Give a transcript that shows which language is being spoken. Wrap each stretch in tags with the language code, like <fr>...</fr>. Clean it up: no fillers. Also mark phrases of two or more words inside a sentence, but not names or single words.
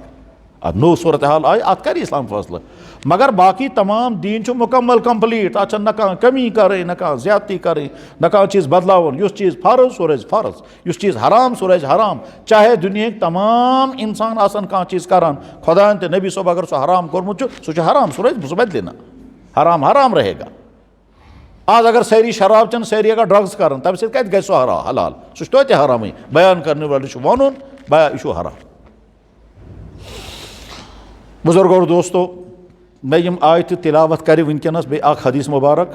<ks>اَتھ نوٚو صوٗرت حال آیہِ اَتھ کَرِ اِسلام فٲصلہٕ. مگر باقٕے تمام دیٖن چھُ مُکمل کَمپٕلیٖٹ، تَتھ چھَنہٕ نہ کانٛہہ کمی کَرٕنۍ نہ کانٛہہ زیادتی کَرٕنۍ نہ کانٛہہ چیٖز بدلاوُن. یُس چیٖز فرض سُہ روزِ فرض، یُس چیٖز حرام سُہ روزِ حرام. چاہے دُنہِکۍ تمام اِنسان آسن کانٛہہ چیٖز کَران، خۄدایَن تہٕ نبی صٲب اگر سُہ حرام کوٚرمُت چھُ سُہ چھُ حرام، سُہ روزِ سُہ بدلہِ نہٕ.</ks> <ur>حرام حرام رہے گا.</ur> <ks>آز اگر سٲری شراب چٮ۪ن سٲری اگر ڈرٛگٕز کَرَن تَمہِ سۭتۍ کَتہِ گژھِ سُہ حلال؟ سُہ چھُ توتہِ حرامٕے. بیان کَرنہٕ وٲلِس چھُ وَنُن یہِ چھُ حرام. بُزرگو اور دوستو، مےٚ یِم آیتہٕ تِلاوت کَرِ وٕنکٮ۪نَس بیٚیہِ اکھ حدیٖث مُبارک.</ks>